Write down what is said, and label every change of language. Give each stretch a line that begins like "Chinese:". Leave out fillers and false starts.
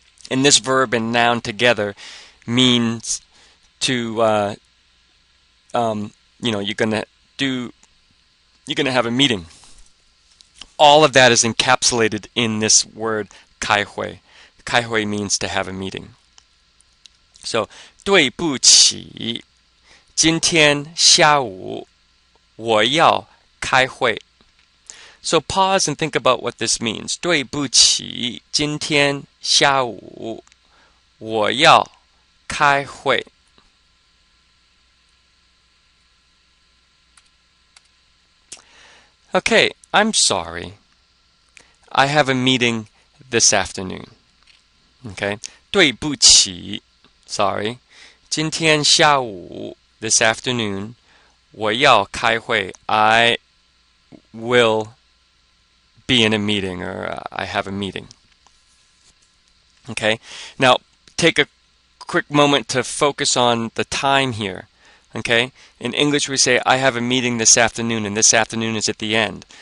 English: And this verb and noun together means to, you're gonna have a meeting. All of that is encapsulated in this word 开会. 开会 means to have a meeting.
Chinese: So 对不起，今天下午我要开会.
English: So pause and think about what this means.
Chinese: 对不起，今天下午我要开会.
English: Okay, I'm sorry. I have a meeting this afternoon. Okay, 对不起, sorry.
Chinese: 今天下午,
English: this afternoon,
Chinese: 我要开会.
English: I will be in a meeting, or I have a meeting. Okay, now take a quick moment to focus on the time here. Okay, in English we say I have a meeting this afternoon, and this afternoon is at the end.